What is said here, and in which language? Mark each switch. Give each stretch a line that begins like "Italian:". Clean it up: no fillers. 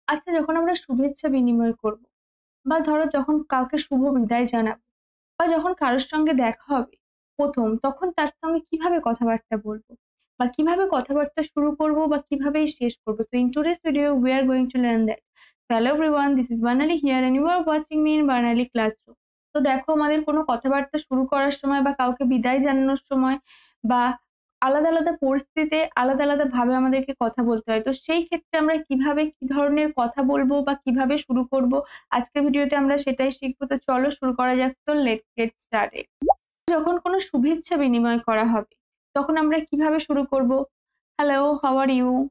Bangla: আচ্ছা, যখন আমরা শুভেচ্ছা বিনিময় করব বা ধরো যখন কাউকে শুভ বিদায় জানাবো বা যখন কারোর সঙ্গে দেখা হবে ১ম, তখন তার সঙ্গে কিভাবে কথাবার্তা বলবো? বা কিভাবে কথাবার্তা শুরু করব বা কিভাবেই শেষ করব?
English: So in today's video we are going to learn that. So hello everyone, this is Banali here and you are watching me in Banali Classroom.
Bangla: তো দেখো, আমাদের কোনো কথাবার্তা শুরু করার সময় বা কাউকে বিদায় জানানোর সময় বা আলাদা, আলাদা পরিস্থিতিতে আলাদা, আলাদা ভাবে আমাদেরকে কথা বলতে হয়। তো সেই ক্ষেত্রে আমরা কিভাবে কি ধরনের কথা বলবো বা কিভাবে শুরু করব, আজকের ভিডিওতে আমরা সেটাই শিখবো। তো চলো শুরু করা যাক। তো
English: Let's get started.
Bangla: যখন কোনো শুভেচ্ছা বিনিময় করা হবে, তখন আমরা কিভাবে শুরু করব?
English: Hello, how are you?